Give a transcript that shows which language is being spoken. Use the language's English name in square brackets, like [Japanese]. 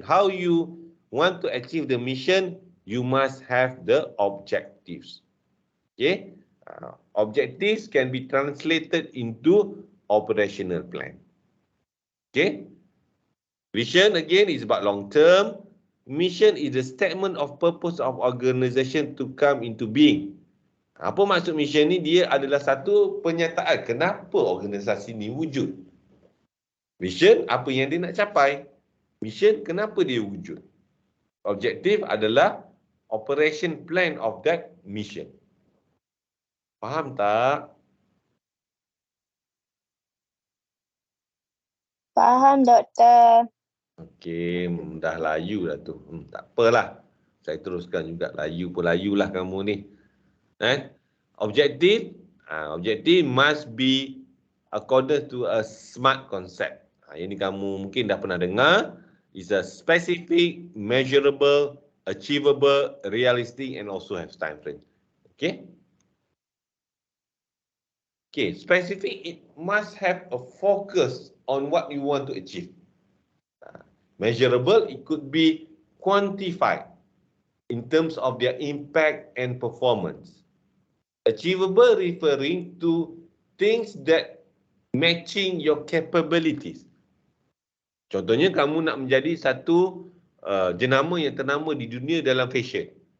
[English] How you want to achieve the mission, you must have the objectives. Okay, objectives can be translated into operational plan. Okay? Vision again is about long term. Mission is the statement of purpose of organisation to come into being. [Malay] Apa maksud mission ni? Dia adalah satu penyataan kenapa organisasi ni wujud. Vision, apa yang dia nak capai. Mission, kenapa dia wujud. Objektif adalah [English] operation plan of that mission. [Malay] Faham tak? Faham, Doktor. Okey, dah layu dah tu. Tak apalah. Saya teruskan juga. Layu pun layulah kamu ni. [English] Objektif, objektif must be according to a SMART concept. [Malay] Ini kamu mungkin dah pernah dengar. [English] Is a specific, measurable, achievable, realistic and also have time frame. Okay? Okay, specific, it must have a focus on what you want to achieve. Measurable, it could be quantified in terms of their impact and performance. Achievable, referring to things that matching your capabilities. [Malay] Contohnya, kamu nak menjadi satu jenama yang ternama di dunia dalam fashion.